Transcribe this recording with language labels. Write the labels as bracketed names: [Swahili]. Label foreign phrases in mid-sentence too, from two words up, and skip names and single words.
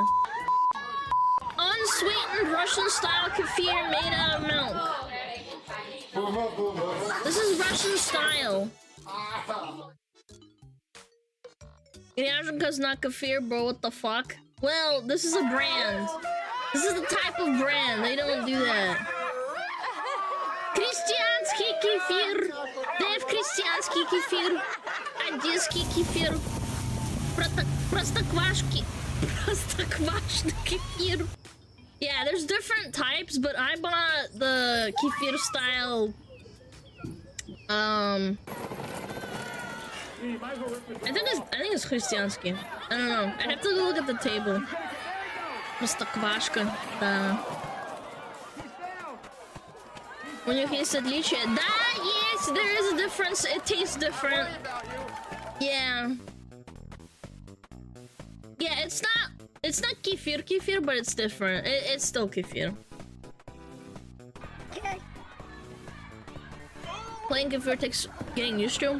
[English] Unsweetened Russian-style kefir made out of milk. This is Russian-style. Ryazhinka's not kefir, bro. What the fuck? Well, this is a brand. This is the type of brand. They don't do that. [Russian] Крестьянский кефир. Дэв крестьянский кефир. Одесский кефир. Простоквашки. Простоквашный kefir. [English] Yeah, there's different types, but I bought the kefir style. I think it's Christiansky. I don't know. I'd have to go look at the table. Простоквашка. When you taste [Russian] отличие, да, [English] yes, there is a difference. It tastes different. Yeah. Yeah, it's not kefir, but it's different. It's still kefir. Plain kefir takes getting used to.